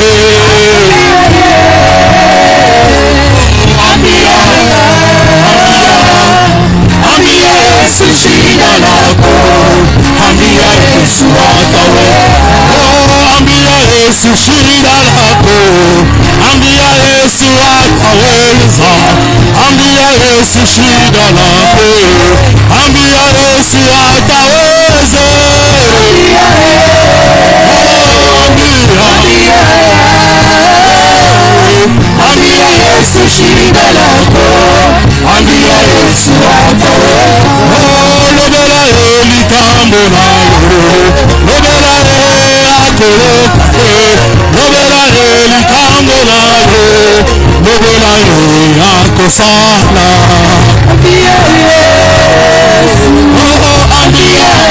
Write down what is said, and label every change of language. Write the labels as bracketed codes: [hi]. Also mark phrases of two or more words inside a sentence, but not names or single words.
[sw] ambia Yesu shida lako ambia Yesu ataweza ambia Yesu shida lako ambia Yesu ataweza ambia Yesu shida lako ambia Yesu ataweza ambia Yesu shida lako ambia Yesu ataweza [ln] lobela likambo nayo lobela akoloka lobela likambo nayo lobela akosala [sw] ambia Yesu ambia